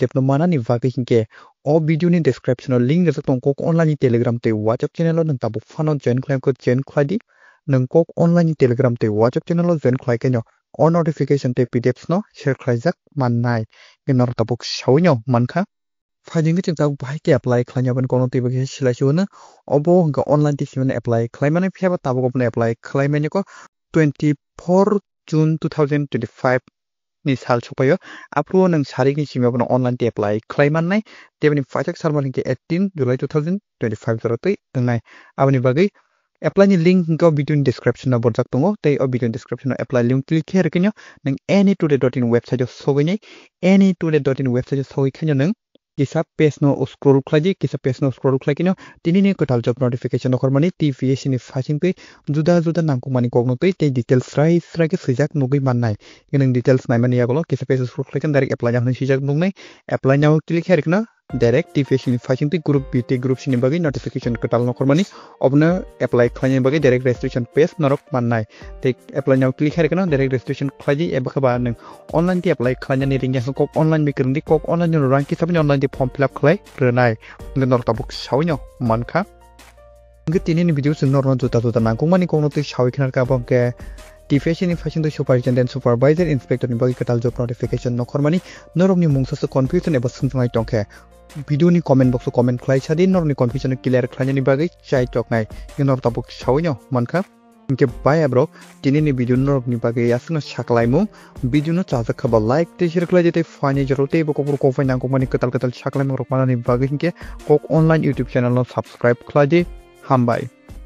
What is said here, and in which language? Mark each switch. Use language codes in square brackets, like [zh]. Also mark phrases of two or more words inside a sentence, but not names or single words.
[trp] no mana ni bagai hingke o video ni description link re tong kok online telegram te WhatsApp channel nang tabuk fano [en] join claim [trp] ko join khladi nang kok online telegram te WhatsApp channel join khlai kenyo o notification te PDF no share khlaijak mannai ke norok tabuk sawino mankha [en] finding it [trp] tabuk bahai ke apply khlanya ban kono te bagi silai suna obo hingka online ti simane apply khlaimane pheba tabuk obone apply khlaimane ko 24 June 2025 ni sal sopayo apro nang sari ni simi abono online te apply khlaimanai tebani fajak salman hingke 18 July 2025 jorotoi ngai aboni bagai apply ni link hingka video ni description na borjak tongo tei o video description na [en] apply link click here [trp] kenyo nang anytoday.in website soginai anytoday.in website sogoi kenyo nang kisa page no scroll khlaji kisa page no scroll khlai kenyo tini ni [en] total job notification [trp] no kormani TPS ni fasing tei juda nangkumani kokno tei te details rai ke sijak nugui mannai kenang details nai mani yagolo kisa page scroll khlai kan [en] direct apply [trp] jahni sijak nugnai [en] apply now click here [trp] kenyo direct TPS ni fasing tei group B te group C ni bagi notification total no kormani obno apply khlai bagi [en] direct registration page [trp] norok mannai te [en] apply now click here [trp] kenyo direct registration khlaji eba khaba nang online ti apply khlanya ni ringya kok online mikring di kok online ni rank ki sabni [en] online form fill up [trp] khlai renai nor tabuk sawino mankha tini ni video sing nor juta nangkungmani kono tei sawi khnar ka bongke TPS ni fashion to [en] superintendent supervisor inspector [trp] ni bagi [en] total job notification [trp] nokormani norok ni mungsa se confusion eba sungsungai tongke video ni [en] comment box comment [trp] khlai chadi nor ni [en] confusion clear [trp] khlai ni bagi chai toknai nor tabuk sawino mankha Inke [en] bye bro [trp] tini ni video norok ni bagai asna saklaimu video no chaja khaba like te share khlai jete fani jarote bo kopur ko fai nangko mani katal saklaimu rok mana ni bagai inke kok online YouTube channel no subscribe khlai de hambai